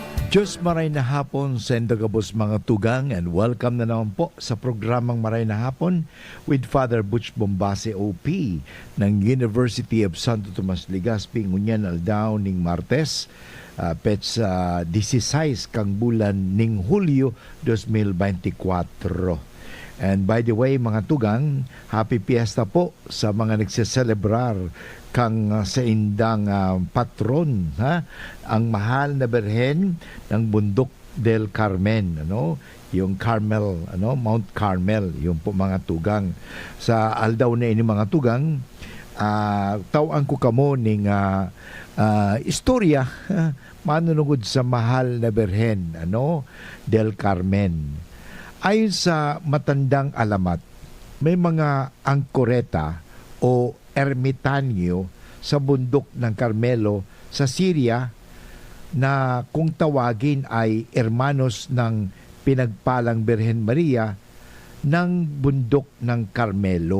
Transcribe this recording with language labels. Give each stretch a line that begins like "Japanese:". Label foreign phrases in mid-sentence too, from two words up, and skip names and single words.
Bikol: Diyos maray na hapon sa Indagabos mga tugang,
English: and welcome
Bikol: na naman po sa programang Maray na Hapon with Father Butch Bombase OP ng University of Santo Tomas Legazpi, ngunyan aldaw ning Martes, pets 16 kang bulan ning Hulyo 2024.
English: And by the way,
Bikol: mga tugang, happy fiesta po sa mga nagseselebrar kang sa indang patron, ha?
Filipino: Ang mahal na Birhen ng Bundok del Carmen, yung Carmel, Mount Carmel, yung po mga tugang.
Bikol: Sa aldaw na ini mga tugang, tawang ko kamo ning istorya manunugod sa mahal na Birhen, del Carmen.
Filipino: Ayon sa matandang alamat, may mga angkoreta o ermitanyo sa bundok ng Carmelo sa Syria na kung tawagin ay hermanos ng pinagpalang Birhen Maria ng bundok ng Carmelo.